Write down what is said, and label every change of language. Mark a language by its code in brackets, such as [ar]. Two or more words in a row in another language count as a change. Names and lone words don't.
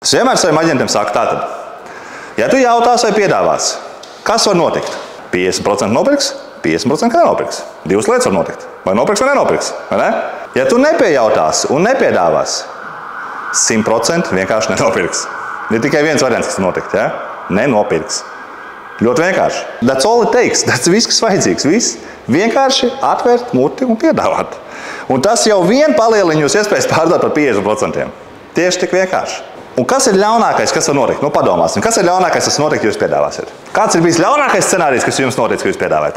[lv] Es vienmēr saviem aģentiem saku tātad, ja tu jautās vai piedāvās, kas var notikt? 50% nopirks, 50% nenopirks. Divas lietas var notikt. Vai nopirks vai nenopirks. Vai ne? Ja tu nepiejautās un nepiedāvās, 100% vienkārši nenopirks. Ir tikai viens variants, kas notikt. Ja? Nenopirks. Ļoti vienkārši. [en] That's all it takes. [lv] Tas viss, kas vajadzīgs. Viss. Vienkārši atvērt muti un piedāvāt. Un tas jau vien palielina jūs iespējas pārdot par 50%. Tieši tik vienkārši. Un kas ir ļaunākais, kas var notikt? Nu, padomāsim. Kas ir ļaunākais, kas notikt, ja jūs piedāvāsiet? Kāds ir bijis ļaunākais scenārijs, kas jums notic, ka jūs piedāvājat?